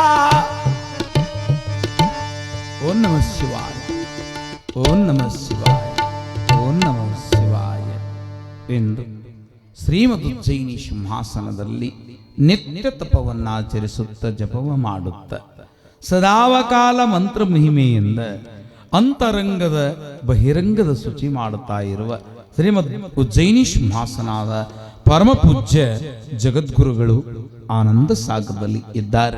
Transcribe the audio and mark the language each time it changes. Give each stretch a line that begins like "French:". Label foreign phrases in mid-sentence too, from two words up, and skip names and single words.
Sanskrit: ಓಂ ನಮಃ ಶಿವಾಯ ಓಂ ನಮಃ ಶಿವಾಯ ಓಂ ನಮಃ ಶಿವಾಯ
Kannada: ಎಂದು ಶ್ರೀಮದ್ ಉಜ್ಜಯಿನಿ ಸಿಂಹಾಸನದಲ್ಲಿ ನಿತ್ಯ ತಪವನ್ನಾಚರಿಸುತ್ತ ಜಪವ ಮಾಡುತ್ತ ಸದಾವಕಾಲ ಮಂತ್ರ ಮಹಿಮೆಯಿಂದ ಅಂತರಂಗದ ಬಹಿರಂಗದ ಶುಚಿ ಮಾಡುತ್ತಾ ಇರುವ ಶ್ರೀಮದ್ ಉಜ್ಜಯಿನಿ ಸಿಂಹಾಸನದ ಪರಮಪೂಜ್ಯ ಜಗದ್ಗುರುಗಳು ಆನಂದ ಸಾಗರದಲ್ಲಿ ಇದ್ದಾರೆ.